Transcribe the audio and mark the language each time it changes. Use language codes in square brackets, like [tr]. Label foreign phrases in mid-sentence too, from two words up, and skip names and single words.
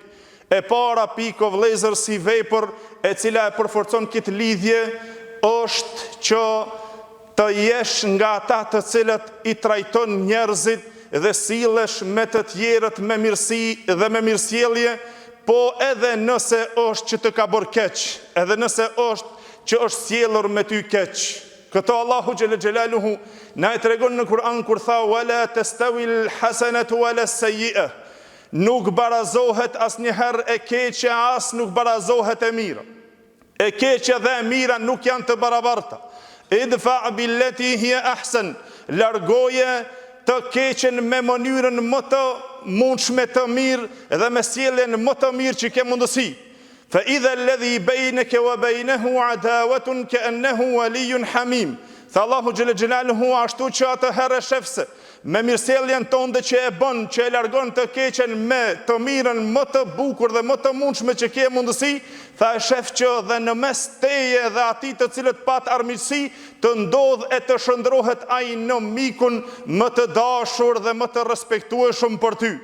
[sq] E para pikë vëllezër si vepër e cila e përforcon këtë lidhje është që të jesh nga ata të cilët I trajton njerëzit dhe sillesh me të tjerët me mirësi dhe me mirësjellje, po edhe nëse është që të ka bërë keq, edhe nëse është që është sjellur me ty keq. Këto Allahu [ar] جل جلاله [sq] na e tregon në Kur'an kur tha [ar] ولا تستوي الحسنة ولا السيئة. [sq] Nuk barazohet asnjëherë e keqja, as nuk barazohet e mira. E keqja dhe e mira nuk janë të barabarta. [ar] ادفع بالتي هي أحسن. [sq] Largoje të keqen me mënyrën më të mundshme të mirë dhe me sjelljen më të mirë që ke mundësi. [ar] فإذا الذي بينك وبينه عداوة كأنه ولي حميم. [sq] Tha Allahu [ar] جل جلاله [sq] ashtu që atëherë shefse me mirësjelljen tënde që e bën, që e largon të keqen me të mirën më të bukur dhe më të mundshme që ke mundësi, tha e shef që dhe në mes teje dhe atij të cilët pat armiqësi të ndodh e të shndrohet ai në mikun më të dashur dhe më të respektueshëm për ty.